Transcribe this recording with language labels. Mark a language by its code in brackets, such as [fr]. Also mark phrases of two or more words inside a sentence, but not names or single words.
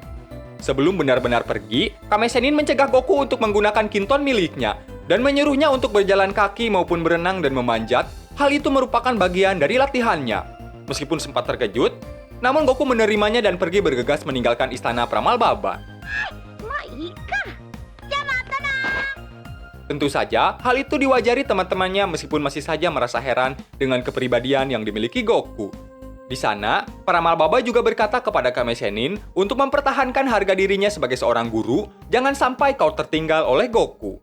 [id] Sebelum benar-benar pergi, Kame Sennin mencegah Goku untuk menggunakan Kinton miliknya dan menyuruhnya untuk berjalan kaki maupun berenang dan memanjat. Hal itu merupakan bagian dari latihannya. Meskipun sempat terkejut, namun Goku menerimanya dan pergi bergegas meninggalkan istana Pramal Baba. [ja] まあいいか。じゃあまたな。 [id] Tentu saja, hal itu diwajari teman-temannya meskipun masih saja merasa heran dengan kepribadian yang dimiliki Goku. Di sana, Pramal Baba juga berkata kepada Kame Sennin untuk mempertahankan harga dirinya sebagai seorang guru, jangan sampai kau tertinggal oleh Goku.